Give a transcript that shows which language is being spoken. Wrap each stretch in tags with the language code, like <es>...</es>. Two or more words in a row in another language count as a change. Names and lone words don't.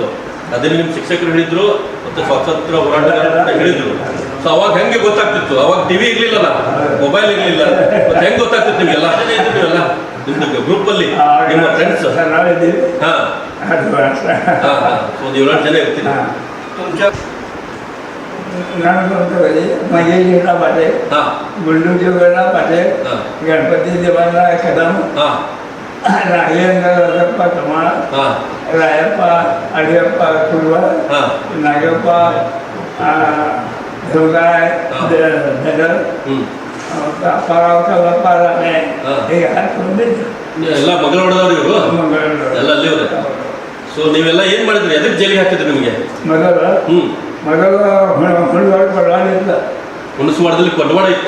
<kn>ಅದನ್ನ ನಿಮ್ಮ ಶಿಕ್ಷಕರು ಹೇಳಿದ್ರು, ಮತ್ತೆ ಸ್ವಾತಂತ್ರ್ಯ ಹೋರಾಟಗಾರರು ಹೇಳಿದ್ರು. ಸೊ ಅವಾಗ ಹೆಂಗೆ ಗೊತ್ತಾಗ್ತಿತ್ತು? ಅವಾಗ ಟಿವಿ ಇರ್ಲಿಲ್ಲಲ್ಲ, ಮೊಬೈಲ್ ಇರ್ಲಿಲ್ಲ, ಮತ್ತೆ ಹೆಂಗೆ ಗೊತ್ತಾಗ್ತಿತ್ತು ನಿಮ್ಗೆಲ್ಲ? ಇದ್ದೀವಲ್ಲ ನಿಮ್ದು ಗ್ರೂಪ್ ಅಲ್ಲಿ ನಿಮ್ಮ ಫ್ರೆಂಡ್ಸ್. ಹಾ ಹಾ ಹಾ. ಒಂದು 7-8 ಜನ ಇರ್ತೀರಿ.</kn> <mr>मंगेशला पाटील, गुंडू देवगडला पाटील, गणपती देवाला कदम, नागेंद्रप्पा कमाळ, रायप्पा अडियप्पा कुलवा, नागप्पा दुर्गाय धनर,</mr> <kn>ಅಪ್ಪ ರಾಮೆ, ಹೀಗೆ ಎಲ್ಲ ಮಂಗಳವಾಡದವ್ರು ಇವರು ಎಲ್ಲ ಅಲ್ಲಿವ್ರೆ. ಸೊ ನೀವೆಲ್ಲ ಏನ್ ಮಾಡಿದ್ರಿ? ಎದಕ್ಕೆ ಜೈಲಿಗೆ ಹಾಕಿದ್ರಿ ನಿಮಗೆ? ಮೊದಲು ಹೊರಡಿಲ್ಲ, ಹುಣಸವಾಡದಲ್ಲಿ ಕೊಂಡವಾಡ ಇತ್ತು,</kn>